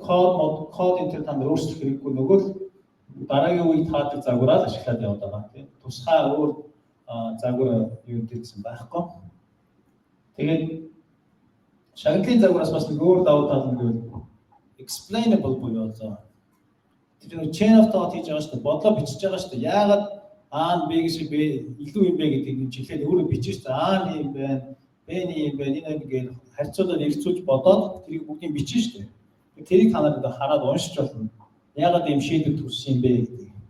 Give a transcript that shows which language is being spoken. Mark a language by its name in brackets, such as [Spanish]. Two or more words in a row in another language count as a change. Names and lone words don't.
[Mongolian] Код энэ төр та нар өөрчлөх хэрэггүй. Нөгөө л дараагийн үед таадаг загвараа ашиглаад яваад байгаа тийм. Тусгай өөр загвар юу гэсэн байхгүй. Тэгээд шагналын загвараас бас нэг өөр давуу тал нь гэвэл explainable буюу одоо тэр [English] chain of thought [Mongolian] хийж байгаа шүү дээ. Бодлоо бичиж байгаа шүү дээ. Яагаад А, Б гэж илүү юм бэ гэдгийг нь жилээд өөрөө бичиж шүү дээ. А юм байна, Б юм байна. Энэ ингээд харьцуулаад эргцүүлж бодоод тэрийг бүгдийг бичиж шүү дээ. Тэрийг та нарт хараад уншиж болно. Яагаад ийм шийдвэр төрсөн юм бэ гэдэг.